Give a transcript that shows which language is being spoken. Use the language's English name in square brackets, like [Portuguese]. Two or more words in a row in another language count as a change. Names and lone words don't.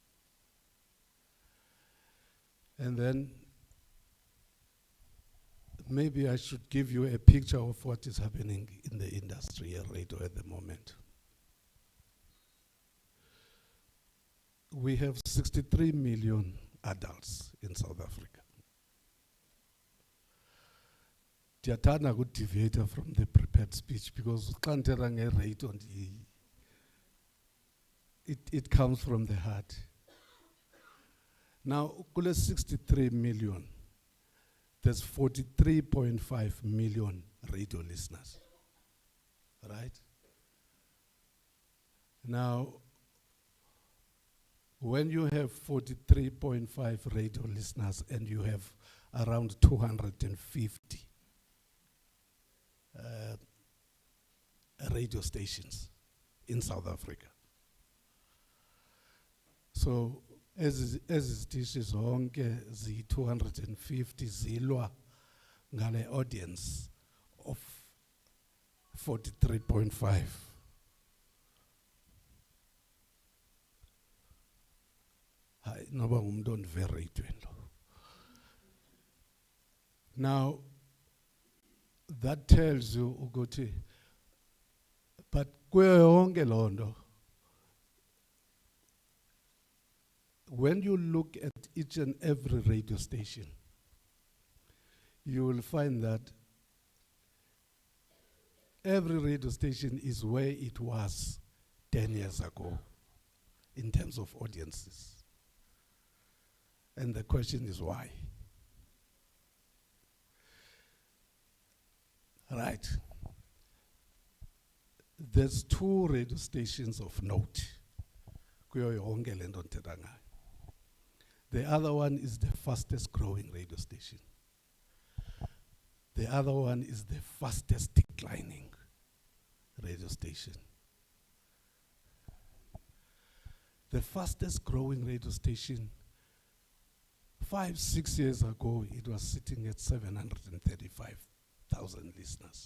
[English] And then maybe I should give you a picture of what is happening in the industry at radio at the moment. We have 63 million adults in South Africa. Ndiyathanda ku-deviate from the prepared speech because [Xhosa] xa ndithetha nge-radio [English] it comes from the heart. Now, kule 63 million, there's 43.5 million radio listeners, right? Now, when you have 43.5 radio listeners and you have around 250 radio stations in South Africa. [Xhosa] So, as izitishi zonke zi 250 zilwa ngale [English] audience of [Xhosa] 43.5. Hayi noba umuntu ondive radioweni lo. [English] Now, that tells you ukuthi, but [Xhosa] kuyo yonke loo nto, [English] when you look at each and every radio station, you will find that every radio station is where it was 10 years ago in terms of audiences. And the question is why? Right. There's 2 radio stations of note. [Xhosa] Kuyo yonke le nto ndithetha ngayo. [English] The other one is the fastest growing radio station. The other one is the fastest declining radio station. The fastest growing radio station, 5-6 years ago, it was sitting at 735,000 listeners.